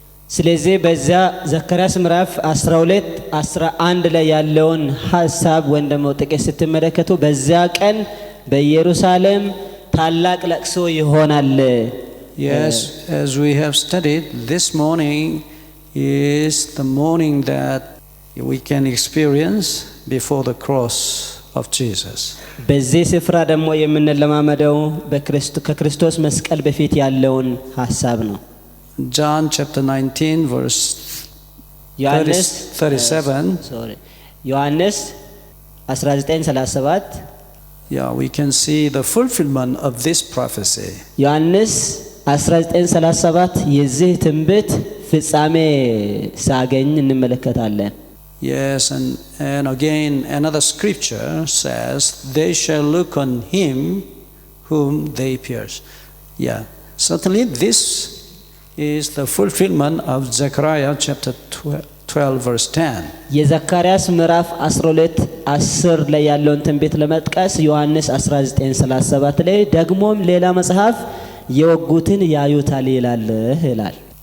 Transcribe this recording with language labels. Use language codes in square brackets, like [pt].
[am] ስለዚህ በዛ ዘካርያስ ምዕራፍ 12 11 ላይ ያለውን ሐሳብ ወንደሞ ጥቂት ስትመለከቱ በዛ ቀን በኢየሩሳሌም ታላቅ ለቅሶ ይሆናል [en] Yes, as we have studied, this morning is the morning that we can experience before the cross of Jesus. [am] በዚህ ስፍራ ደግሞ የምንለማመደው ከክርስቶስ መስቀል በፊት ያለውን ሐሳብ ነው [en] John chapter 19 verse 37. [am] ዮሐንስ 19:37 [en] Yeah, we can see the fulfillment of this prophecy. [am] ዮሐንስ 19:37 የዚህ ትንቢት ፍጻሜ ሳገኝ እንመለከታለን [en] Yes, and again another scripture says, they shall look on him whom they pierce. Yeah, certainly this is the fulfillment of Zechariah chapter 12 verse 10. [am] የዘካርያስ ምዕራፍ 12 10 ላይ ያለውን ትንቢት ለመጥቀስ ዮሐንስ 19:37 ላይ ደግሞም ሌላ መጽሐፍ የወጉትን ያዩታል ይላል